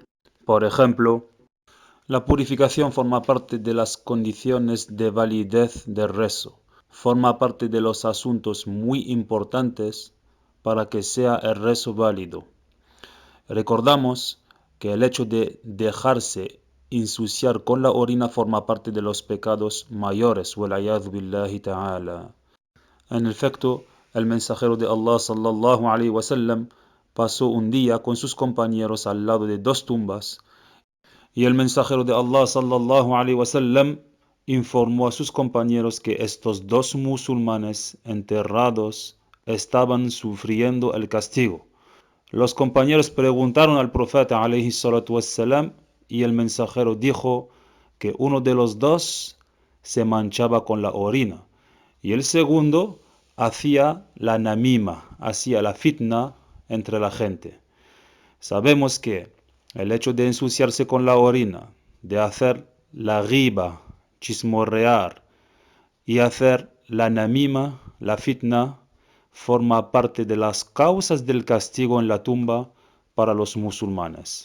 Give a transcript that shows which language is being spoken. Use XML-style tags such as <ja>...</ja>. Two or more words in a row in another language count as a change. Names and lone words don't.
<es>Por ejemplo, la purificación forma parte de las condiciones de validez del rezo. Forma parte de los asuntos muy importantes para que sea el rezo válido. Recordamos que el hecho de dejarse ensuciar con la orina forma parte de los pecados mayores.</es> <ar>والعياذ بالله تعالى.</ar> <es>En efecto, el mensajero de Allah</es> <ar>صلى الله عليه وسلم</ar> <es>pasó un día con sus compañeros al lado de 2 tumbas, y el mensajero de Allah</es> <ar>صلى الله عليه وسلم</ar> <es>informó a sus compañeros que estos 2 musulmanes enterrados estaban sufriendo el castigo. Los compañeros preguntaron al profeta</es> <ar>عليه الصلاة والسلام,</ar> <es>y el mensajero dijo que uno de los 2 se manchaba con la orina y el segundo hacía la namima, hacía la fitna entre la gente. Sabemos que el hecho de ensuciarse con la orina, de hacer la ghiba, chismorrear, y hacer la namima, la fitna, forma parte de las causas del castigo en la tumba para los musulmanes.</es>